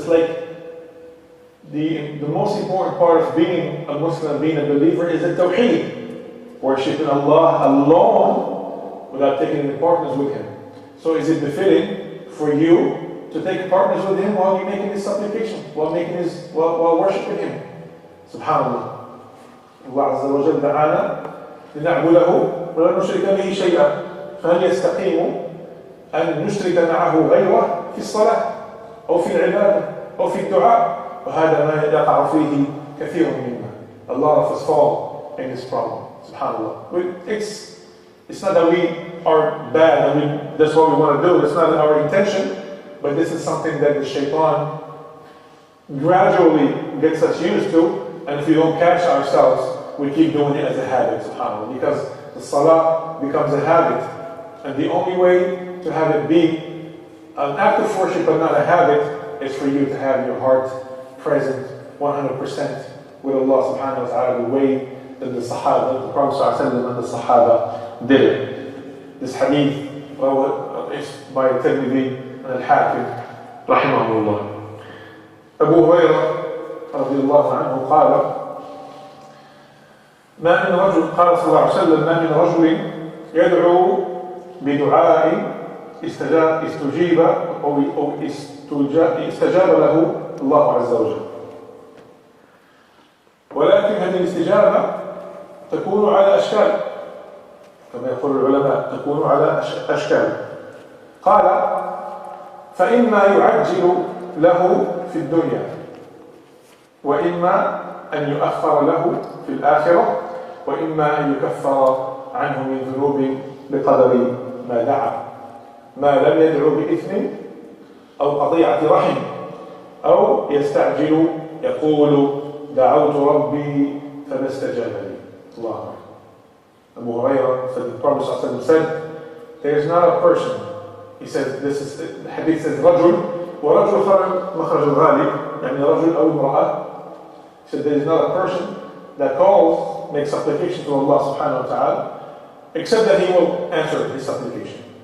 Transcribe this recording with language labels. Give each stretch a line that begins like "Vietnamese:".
English: Just like the most important part of being a Muslim, being a believer, is the Tawheed. Worshipping Allah alone without taking any partners with Him. So is it befitting for you to take partners with Him while you're making His supplication, while worshiping Him?
Arabic: SubhanAllah. Allah Azza wa Jalla da'ana لنعبده ولا نشرك به شيئا فهل يستقيم أن نشرك معه غيره في الصلاة أو في العبادة أو في الدعاء وهذا ما يقع فيه كثير منا.
English: A lot of us fall in this problem. SubhanAllah. It's not that we are bad, that's what we want to do, it's not our intention, but this is something that the shaitan gradually gets us used to, and if we don't catch ourselves, we keep doing it as a habit, subhanAllah, because the salah becomes a habit, and the only way to have it be an act of worship but not a habit is for you to have your heart present 100% with Allah subhanahu wa ta'ala, the way that the Sahaba, the Prophet and the Sahaba did it. This hadith is by Tirmidhi and Al-Hakim rahimahullah.
Arabic: Abu Hurairah radiyallahu anhu قال ما من رجل قال صلى الله عليه وسلم ما من رجل يدعو بدعاء استجيب أو استجاب له الله عز وجل. ولكن هذه الاستجابة تكون على أشكال، كما يقول العلماء تكون على أشكال. قال: فإما يعجل له في الدنيا، وإما أن يؤخر له في الآخرة، وإما أن يكفر عنه من ذنوب بقدر ما دعا، ما لم يدعو بإثم أو قطيعة رحم، أو يستعجل يقول: دعوت ربي فما استجاب لي. الله أكبر.
English: Abu Hurairah said, the Prophet ﷺ said, there is not a person, he said, this is, the hadith says,
Arabic: رجل ورجل خرج مخرج الغالب, يعني رجل أو امرأة.
English: He said, there is not a person that calls, makes supplication to Allah subhanahu wa ta'ala, except that He will answer his supplication.